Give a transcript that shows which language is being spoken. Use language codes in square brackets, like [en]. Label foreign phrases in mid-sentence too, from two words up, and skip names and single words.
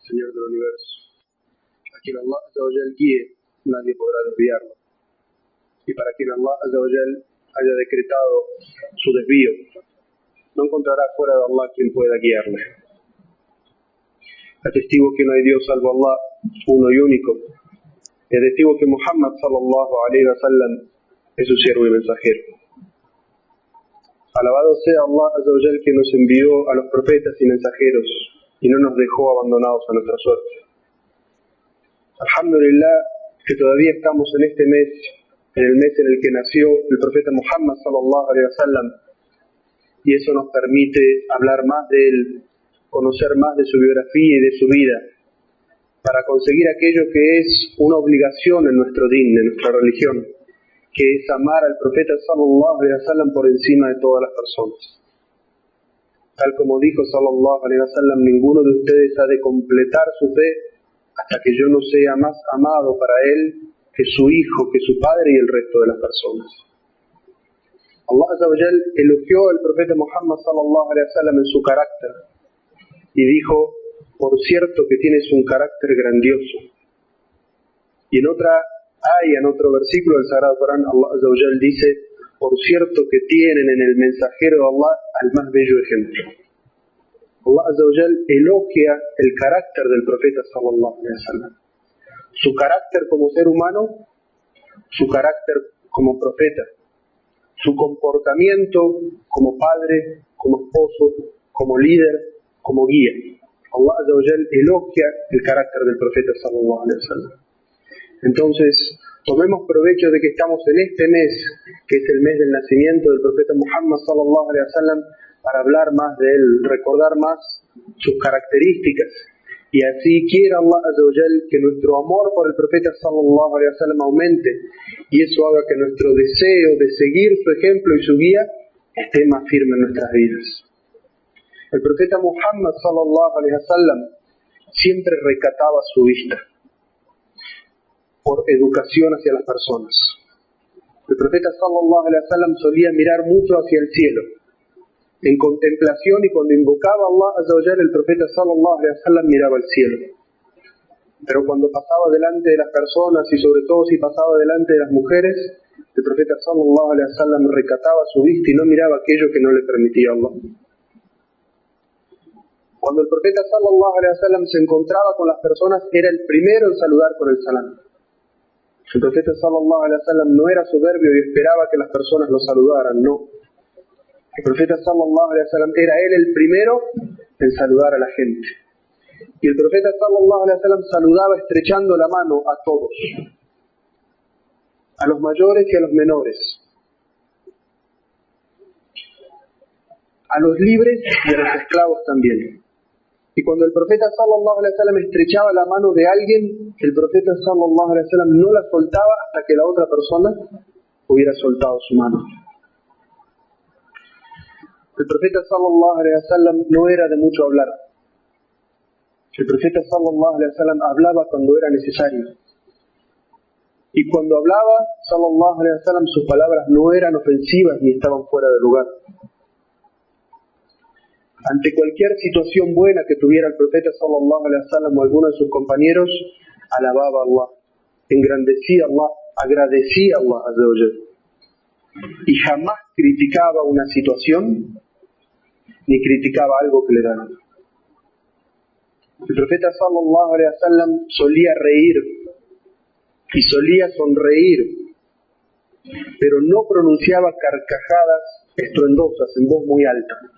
[es] Creador del universo. A quien [ar] الله عز وجل [es] guíe, nadie podrá desviarlo. Y para quien Allah Azza wa Jal haya decretado su desvío, no encontrará fuera de Allah quien pueda guiarle. Atestigo que no hay Dios salvo Allah, uno y único. Y atestigo que Muhammad [ar] صلى الله عليه وسلم [es] es su siervo y mensajero. Alabado sea [ar] الله عز وجل, [es] que nos envió a los profetas y mensajeros y no nos dejó abandonados a nuestra suerte. Alhamdulillah, que todavía estamos en este mes, en el mes en el que nació el profeta Muhammad [ar] صلى الله عليه وسلم, [es] y eso nos permite hablar más de él, conocer más de su biografía y de su vida, para conseguir aquello que es una obligación en nuestro din, en nuestra religión, que es amar al profeta [ar] صلى الله عليه وسلم [es] por encima de todas las personas. Tal como dijo [ar] صلى الله عليه وسلم, [es] ninguno de ustedes ha de completar su fe hasta que yo no sea más amado para él que su hijo, que su padre y el resto de las personas. [ar] الله عز وجل [es] elogió al profeta Muhammad [ar] صلى الله عليه وسلم [es] en su carácter y dijo: por cierto que tienes un carácter grandioso. Y en otro versículo del Sagrado Corán, [ar] الله عز وجل [es] dice: por cierto que tienen en el mensajero de Allah al más bello ejemplo. [ar] الله عز وجل [es] elogia el carácter del profeta [ar] صلى الله عليه وسلم, [es] su carácter como ser humano, su carácter como profeta, su comportamiento como padre, como esposo, como líder, como guía. [ar] الله عز وجل [es] elogia el carácter del profeta [ar] صلى الله عليه وسلم. [es] Entonces, tomemos provecho de que estamos en este mes, que es el mes del nacimiento del profeta Muhammad [ar] صلى الله عليه وسلم, [es] para hablar más de él, recordar más sus características, y así quiera [ar] الله عز وجل [es] que nuestro amor por el profeta [ar] صلى الله عليه وسلم [es] aumente, y eso haga que nuestro deseo de seguir su ejemplo y su guía esté más firme en nuestras vidas. El profeta Muhammad [ar] صلى الله عليه وسلم [es] siempre recataba su vista por educación hacia las personas. El profeta [ar] صلى الله عليه وسلم [es] solía mirar mucho hacia el cielo en contemplación, y cuando invocaba a [ar] الله عز وجل, [es] el profeta [ar] صلى الله عليه وسلم [es] miraba al cielo. Pero cuando pasaba delante de las personas, y sobre todo si pasaba delante de las mujeres, el profeta [ar] صلى الله عليه وسلم [es] recataba su vista y no miraba aquello que no le permitía a Allah. Cuando el profeta [ar] صلى الله عليه وسلم [es] se encontraba con las personas, era el primero en saludar con el salam. El profeta [ar] صلى الله عليه وسلم [es] no era soberbio y esperaba que las personas lo saludaran, no. El profeta [ar] صلى الله عليه وسلم [es] era él el primero en saludar a la gente. Y el profeta [ar] صلى الله عليه وسلم [es] saludaba estrechando la mano a todos, a los mayores y a los menores, a los libres y a los esclavos también. Y cuando el profeta [ar] صلى الله عليه وسلم [es] estrechaba la mano de alguien, el profeta [ar] صلى الله عليه وسلم [es] no la soltaba hasta que la otra persona hubiera soltado su mano. El profeta [ar] صلى الله عليه وسلم [es] no era de mucho hablar. El profeta [ar] صلى الله عليه وسلم [es] hablaba cuando era necesario. Y cuando hablaba [ar] صلى الله عليه وسلم, [es] sus palabras no eran ofensivas ni estaban fuera de lugar. Ante cualquier situación buena que tuviera el profeta [ar] صلى الله عليه وسلم [es] o alguno de sus compañeros, alababa a Allah, engrandecía a Allah, agradecía a [ar] الله عز وجل. [es] Y jamás criticaba una situación ni criticaba algo que le daban. El profeta [ar] صلى الله عليه وسلم [es] solía reír y solía sonreír, pero no pronunciaba carcajadas estruendosas en voz muy alta.